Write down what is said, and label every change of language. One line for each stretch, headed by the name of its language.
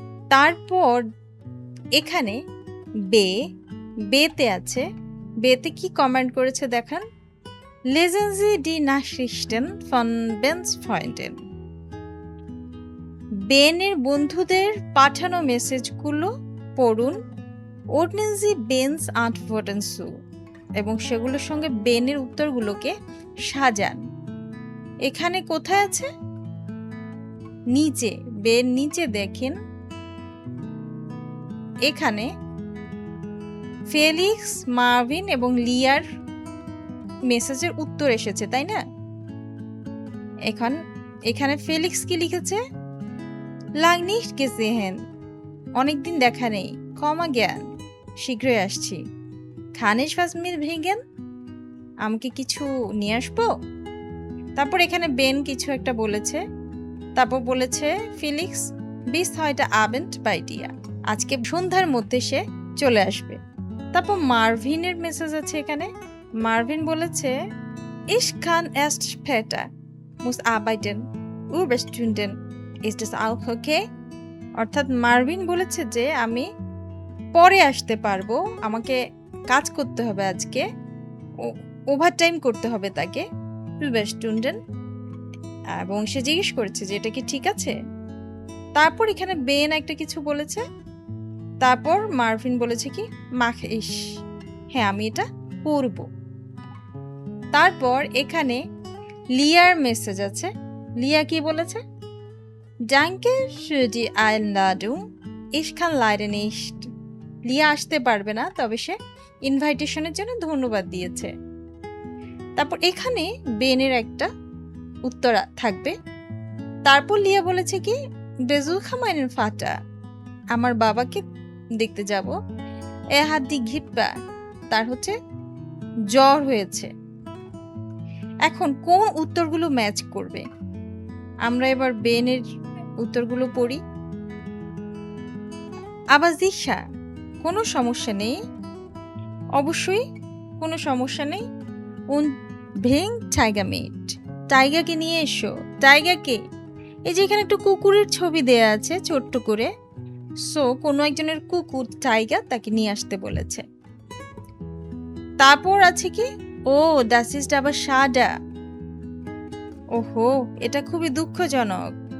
Bangla: তারপর এখানে বেতে আছে, বেতে কি কমেন্ট করেছে দেখান।
German: Lesen Sie die Nachrichten von Bens Freunden.
Bangla: বেনের বন্ধুদের পাঠানো মেসেজগুলো পড়ুন।
German: Ordnen Sie Bens Antworten zu.
Bangla: এবং সেগুলোর সঙ্গে বেনের উত্তরগুলোকে সাজান। এখানে কোথায় আছে? নিচে, বেন নিচে দেখেন এখানে ফেলিক্স, মার্ভিন এবং লিয়ার মেসেজের উত্তর এসেছে, তাই না? এখানে ফেলিক্স কি লিখেছে?
German: lang nicht gesehen,
Bangla: অনেকদিন দেখা নেই, কমা জ্ঞান, শীঘ্রই আসছি।
German: kann ich was mitbringen,
Bangla: আমি কি কিছু নিয়ে আসবো? তারপর এখানে বেন কিছু একটা বলেছে, তারপর বলেছে Felix
German: bis heute Abend bei dir,
Bangla: আজকে সন্ধ্যার মধ্যে সে চলে আসবে। তারপর মার্ভিনের মেসেজ আছে এখানে, মার্ভিন বলেছে
German: ich kann erst später, muss arbeiten, Überstunden, ist das auch okay?
Bangla: অর্থাৎ মার্ভিন বলেছে যে আমি পরে আসতে পারবো, আমাকে কাজ করতে হবে আজকে, ওভারটাইম করতে হবে তাকে, Überstunden, এবং সে জিজ্ঞেস করেছে যে এটা কি ঠিক আছে। তারপর এখানে বেন একটা কিছু বলেছে, তারপর মার্ভিন বলেছে কি
German: mache ich,
Bangla: হ্যাঁ আমি এটা করব। তারপর এখানে লিয়ার মেসেজ আছে, লিয়া কি বলেছে?
German: Danke für die Einladung, ich kann leider nicht.
Bangla: লিয়া আসতে পারবে না, তবে সে ইনভাইটেশনের জন্য ধন্যবাদ দিয়েছে। তারপর এখানে বেনের একটা উত্তর থাকবে। তারপর লিয়া বলেছে কি
German: besuche meinen Vater,
Bangla: আমার বাবাকে দেখতে যাব।
German: Er hat die Grippe,
Bangla: তার হচ্ছে জ্বর হয়েছে। এখন কোন উত্তরগুলো ম্যাচ করবে? আমরা এবার বেনের উত্তরগুলো পড়ি। আবার দিশা, কোনো সমস্যা নেই, অবশ্যই কোনো সমস্যা নেই।
German: und bring Tiger mit,
Bangla: টাইগারকে নিয়ে এসো। টাইগারকে, এই যে এখানে একটু কুকুরের ছবি দেয়া আছে ছোট্ট করে, সো কোনো একজনের কুকুর টাইগার, তাকে নিয়ে আসতে বলেছে। তারপর আছে কি ও
German: das ist aber schade,
Bangla: ওহো এটা খুবই দুঃখজনক।